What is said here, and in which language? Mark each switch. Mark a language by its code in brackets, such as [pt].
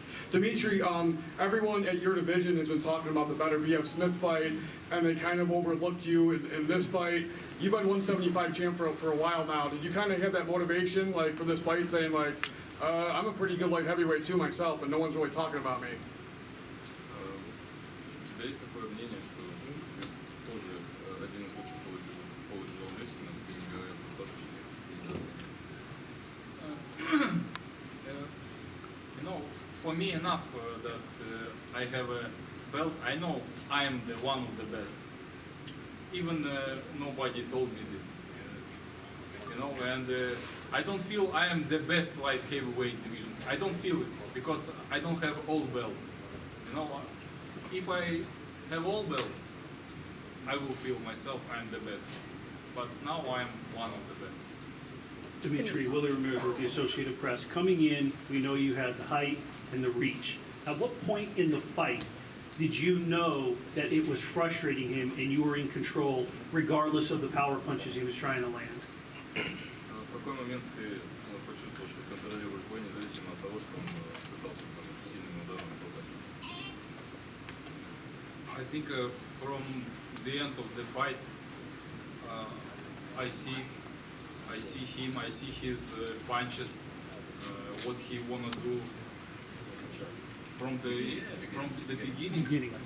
[en] Dmitry, everyone at your division has been talking about the better BF Smith fight, and they kind of overlooked you in this fight. You've been 175 champ for a while now. Did you kind of have that motivation, like, for this fight, saying, like, I'm a pretty good light heavyweight too myself, and no one's really talking about me? [ru] У тебя есть такое мнение, что ты тоже один из лучших полутяжелых весов, но тебе не говорят достаточно? [en] You know, for me enough that I have a belt. I know I am the one of the best. Even nobody told me this. You know, and I don't feel I am the best light heavyweight division. I don't feel it because I don't have all belts. You know, if I have all belts, I will feel myself I'm the best. But now I'm one of the best. Dmitry, Willie Ramirez with the Associated Press. Coming in, we know you had the height and the reach. At what point in the fight did you know that it was frustrating him and you were in control regardless of the power punches he was trying to land? [ru] В какой момент ты почувствовал, что контролируешь бой, независимо от того, что он пытался сильными ударами попасть? [en] I think from the end of the fight, I see him, I see his punches, what he wanna do from the beginning.